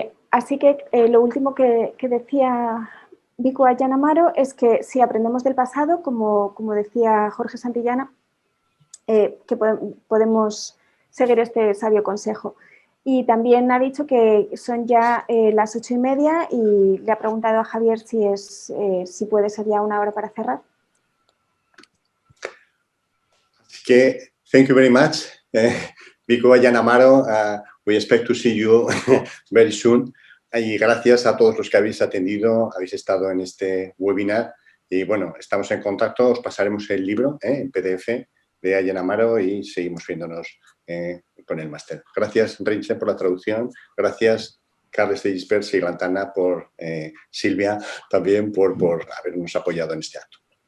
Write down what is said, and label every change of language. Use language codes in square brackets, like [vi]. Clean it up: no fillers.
[es] Así que lo último que decía Bhikkhu Ajahn Amaro es que si aprendemos del pasado, como decía Jorge Santillana, que podemos seguir este sabio consejo. Y también ha dicho que son ya las 8:30 y le ha preguntado a Javier si puede ser ya una hora para cerrar. Así que, [en] thank you very much. Biko Ayan Amaro, we expect to see you very soon. [es] Y gracias a todos los que habéis atendido, habéis estado en este webinar. Y bueno, estamos en contacto, os pasaremos el libro en PDF de Ayan Amaro y seguimos viéndonos con el máster. Gracias, Rinche, por la traducción. Gracias, Carles de Gispers y Lantana, por Silvia, también por habernos apoyado en este acto.